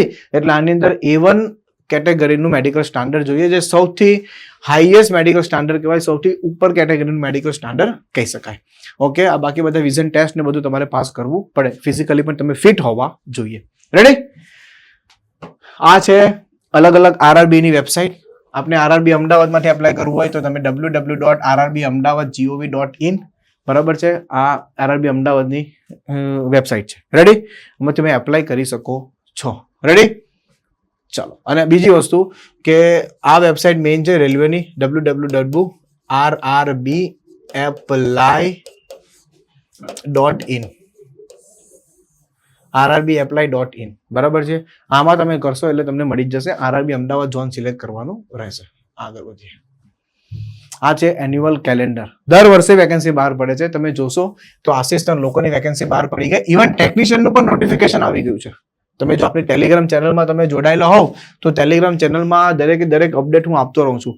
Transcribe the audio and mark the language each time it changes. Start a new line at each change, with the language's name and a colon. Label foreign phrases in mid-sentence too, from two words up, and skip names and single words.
Gujarati: એટલે આની અંદર A1 કેટેગરીનું
English: medical standard
Gujarati: જોઈએ, જે સૌથી
English: highest medical standard
Gujarati: કહેવાય, સૌથી ઉપર કેટેગરીનું
English: medical standard
Gujarati: કહી શકાય. ઓકે, આ બાકી બધા
English: vision test
Gujarati: ને બધું તમારે પાસ કરવું પડે. ફિઝિકલી પણ તમે ફિટ હોવા જોઈએ. રેડી? આ છે અલગ અલગ RRB ની વેબસાઇટ. આપણે RRB અમદાવાદમાંથી એપ્લાય કરવું હોય તો તમે www.rrbahamdawad.gov.in, બરાબર છે? આ RRB અમદાવાદની વેબસાઇટ છે. રેડી? એમાં તમે એપ્લાય કરી શકો છો. રેડી? ચાલો. અને બીજી વસ્તુ કે આ વેબસાઇટ મેઇન છે રેલવેની, www.rrbapply.in, rrbapply.in, બરાબર છે? આમાં તમે કરશો એટલે તમને મળી જ જશે. RRB અમદાવાદ ઝોન સિલેક્ટ કરવાનું રહેશે. આગળ વધીએ. આ છે
English: annual calendar.
Gujarati: દર વર્ષે વેકેન્સી બહાર પડે છે. તમે જોશો તો આસિસ્ટન્ટ લોકોની વેકેન્સી બહાર પડી ગઈ. ઇવન ટેકનિશિયનનું પણ નોટિફિકેશન આવી ગયું છે. તમે જો આપણી ટેલિગ્રામ ચેનલમાં તમે જોડાયેલા હોવ તો ટેલિગ્રામ ચેનલમાં દરેક અપડેટ હું આપતો રહું છું.